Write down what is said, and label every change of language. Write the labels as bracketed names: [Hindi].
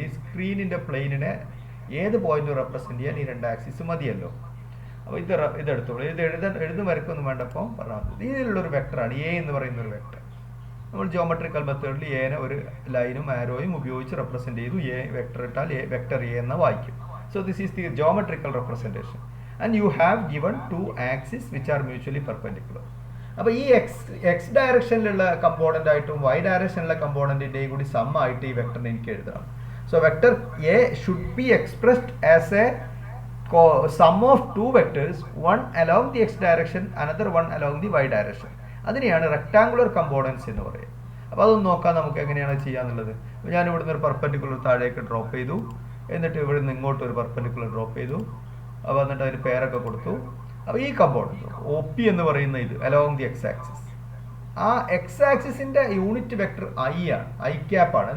[Malayalam] ഈ സ്ക്രീനിൻ്റെ പ്ലെയിനിനെ ഏത് point represent ചെയ്യാൻ ഈ 2 ആക്സിസ് മതിയല്ലോ. അപ്പോൾ ഇതെടുത്തോളൂ. എഴുതും വരക്കൊന്നും വേണ്ടപ്പോൾ പറഞ്ഞാൽ മതി. ഇതിലുള്ളൊരു വെക്ടറാണ് എ എന്ന് പറയുന്ന ഒരു വെക്ടർ. നമ്മൾ ജിയോമെട്രിക്കൽ മെത്തേഡിൽ എനെ ഒരു ലൈനും ആരോയും ഉപയോഗിച്ച് റെപ്രസെൻറ്റ് ചെയ്തു. എ വെക്ടർ ഇട്ടാൽ വെക്ടർ എ എന്ന് വായിക്കും. [English] So this is the geometrical representation. and you have given two axes which are mutually perpendicular. [Malayalam] അപ്പോൾ ഈ എക്സ് ഡയറക്ഷനിലുള്ള കമ്പോണൻ്റ് ആയിട്ടും വൈ ഡയറക്ഷനിലുള്ള കമ്പോണൻറ്റിൻ്റെയും കൂടി സം ആയിട്ട് ഈ വെക്ടറിനെ എനിക്ക് എഴുതണം. [English] So vector A should be expressed as a sum of two vectors, one along the x direction, another one along the y direction. [Malayalam] അതിനെയാണ് rectangular components എന്ന് പറയുന്നത്. അപ്പോൾ അതൊന്ന് നോക്കാം നമുക്ക് എങ്ങനെയാണ് ചെയ്യാന്നുള്ളത്. ഞാൻ ഇവിടുന്ന് ഒരു പെർപെൻഡിക്കുലർ താഴേക്ക് ഡ്രോപ്പ് ചെയ്തു, എന്നിട്ട് ഇവിടെ നിന്ന് ഇങ്ങോട്ട് ഒരു പെർപെൻഡിക്കുലർ ഡ്രോപ്പ് ചെയ്തു, അപ്പോൾ എന്നിട്ട് അതിന് പേരൊക്കെ കൊടുത്തു. അപ്പോൾ ഈ കമ്പോണൻസ് ഒ പി എന്ന് പറയുന്ന ഇത് [English] along the x axis, [Malayalam] ആ എക്സ് ആക്സിസിൻ്റെ യൂണിറ്റ് വെക്ടർ ഐ ആണ്, ഐ ക്യാപ്പ് ആണ്.